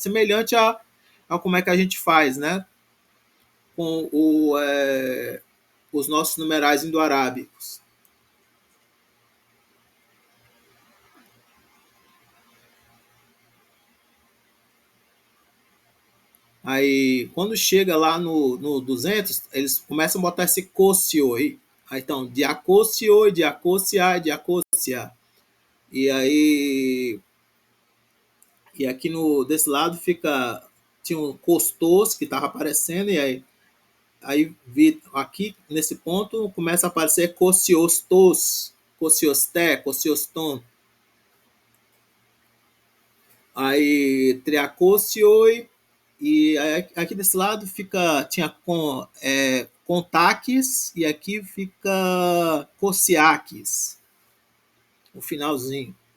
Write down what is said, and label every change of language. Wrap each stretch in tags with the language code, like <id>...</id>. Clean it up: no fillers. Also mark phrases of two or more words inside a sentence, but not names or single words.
<pt>Semelhante a como é que a gente faz, né, com os nossos numerais indo-arábicos. Aí, quando chega lá no 200, eles começam a botar esse cocioi. Aí, então,</pt> <el>διακόσιοι, διακόσιαι, διακόσια.</el> <pt>E aí... E aqui desse lado tinha um costos que estava aparecendo, e aí Aí aqui nesse ponto começa a aparecer</pt> <el>κοσιοστός, κοσιοστή, κοσιοστόν.</el> <pt>Aí triacocioi, e aqui desse lado tinha contaques, e aqui fica cociaques, o finalzinho.</pt>